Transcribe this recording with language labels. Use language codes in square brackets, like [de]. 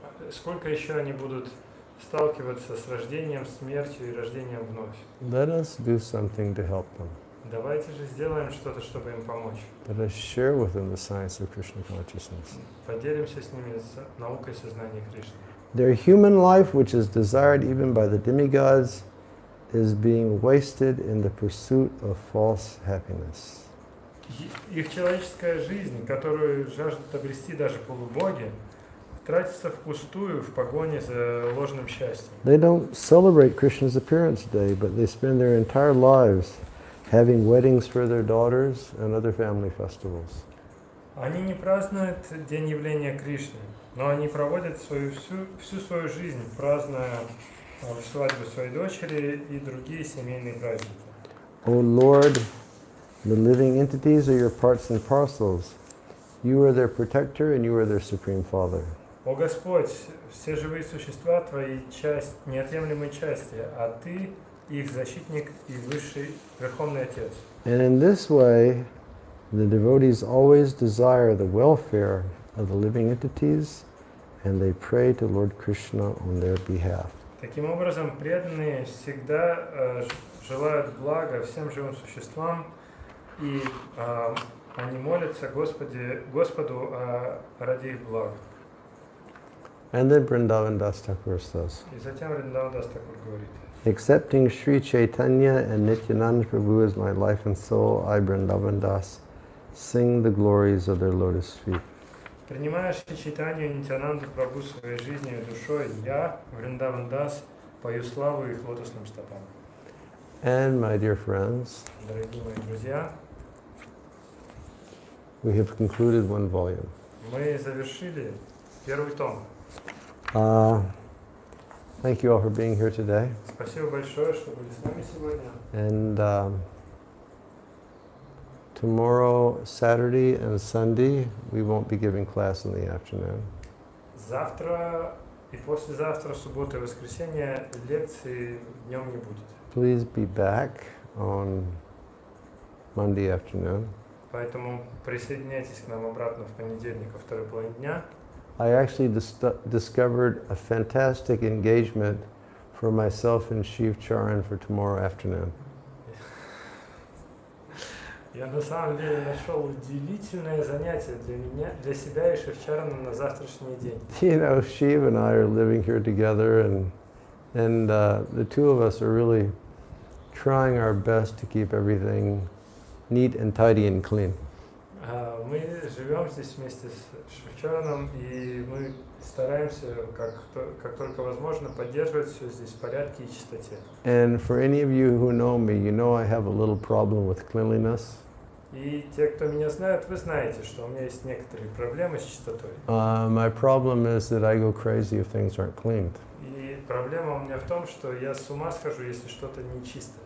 [ru] Сколько еще они будут сталкиваться с рождением, смертью и рождением вновь? [en] Let us do something to help them. [ru] Давайте же сделаем что-то, чтобы им помочь. [en] Let us share with them the science of Krishna consciousness. [ru] Поделимся с ними наукой сознания Кришны. [en] Their human life, which is desired even by the demigods, is being wasted in the pursuit of false happiness. [ru] Их человеческая жизнь, которую жаждут обрести даже полубоги, тратится впустую в погоне за ложным счастьем. [en] They don't celebrate Krishna's appearance day, but they spend their entire lives having weddings for their daughters and other family festivals. [ru] Они не празднуют день явления Кришны, но они проводят всю свою жизнь, празднуя свадьбу своей дочери и другие семейные праздники. [en] O Lord, the living entities are your parts and parcels. You are their protector and you are their supreme father. [ru] О Господь, все живые существа Твои неотъемлемые части, а Ты их защитник и высший Верховный Отец. [en] And in this way, the devotees always desire the welfare of the living entities, and they pray to Lord Krishna on their behalf. [ru] Таким образом, преданные всегда желают блага всем живым существам, и они молятся Господу ради их блага. [en] And then Vrindavan Das Thakur says, [ru] И затем Вриндаван Дас Такур говорит: [en] accepting Sri Chaitanya and Nityananda Prabhu as my life and soul, I, Vrindavan Das, sing the glories of their lotus feet. [ru] Принимая Шри Чайтанью и Нитянанду Прабху своей жизнью и душой, я, Вриндаван Дас, пою славу их лотосным стопам. [en] And my dear friends, [ru] Дорогие мои друзья, [en] we have concluded one volume. [ru] мы завершили первый том. [en] Thank you all for being here today. [ru] Спасибо большое, что были с нами сегодня. [en] And tomorrow, Saturday and Sunday, we won't be giving class in the afternoon. [ru] Завтра и послезавтра, суббота и воскресенье, лекции днем не будет. [en] Please be back on Monday afternoon. [ru] Поэтому присоединяйтесь к нам обратно в понедельник во второй половине дня. [en] I actually discovered a fantastic engagement for myself and Shiv Charan for tomorrow afternoon. [ru] Я на самом деле нашел удивительное занятие для себя и Шивчарана на завтрашний день. [en] You know, Shiv and I are living here together, and the two of us are really trying our best to keep everything neat and tidy and clean. [ru] Мы живем здесь вместе с Шивчараном, и мы стараемся, как только возможно, поддерживать все здесь в порядке и чистоте. [en] And for any of you who know me, you know I have a little problem with cleanliness. [ru] И те, кто меня знает, вы знаете, что у меня есть некоторые проблемы с чистотой. [en] My problem is that I go crazy if things aren't cleaned. [ru] И проблема у меня в том, что я с ума схожу, если что-то нечисто.